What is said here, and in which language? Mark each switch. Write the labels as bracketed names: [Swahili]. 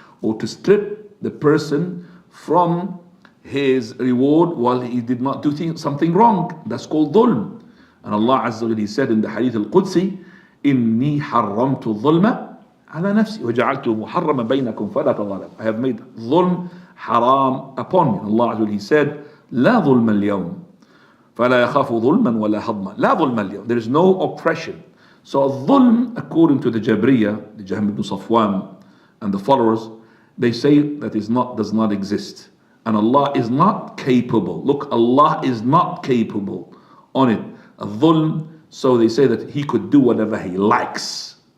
[English] Or to strip the person from his reward while he did not do something wrong. That's called dhulm. And Allah Azza wa Jalla, He said in the Hadith Al-Qudsi, [Arabic] إِنِّي حَرَّمْتُ الظُّلْمَ عَلَى نَفْسِي وَجَعَلْتُهُ مُحَرَّمًا بَيْنَكُمْ فَلَا تَظَالَمُوا. [English] I have made dhulm haram upon you. Allah Azza wa Jalla, He said, [Arabic] لَا ظُلْمَ الْيَوْمِ فَلَا يَخَافُ ظُلْمًا وَلَا هَضْمًا. لَا ظُلْمَ الْيَوْمِ. [English] There is no oppression. So dhulm, according to the Jabriyah, the Jahm ibn Safwan and the followers, they say that does not exist. And Allah is not capable. Look, Allah is not capable on it. Dhulm, so they say that He could do whatever He likes.